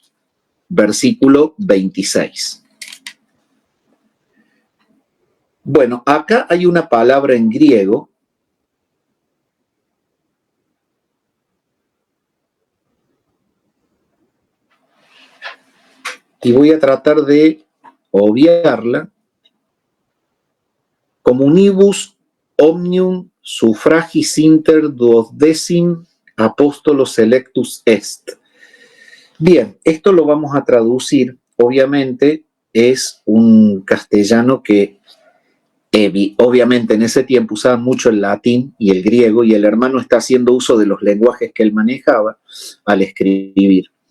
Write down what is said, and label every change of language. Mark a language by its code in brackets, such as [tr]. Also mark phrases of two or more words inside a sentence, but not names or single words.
[es] Versículo 26. Bueno, acá hay una palabra en griego y voy a tratar de obviarla. [la] Comunibus omnium suffragis inter duodecim apostolos electus est. [es] Bien, esto lo vamos a traducir. Obviamente es un castellano que obviamente en ese tiempo usaban mucho el latín y el griego, y el hermano está haciendo uso de los lenguajes que él manejaba al escribir.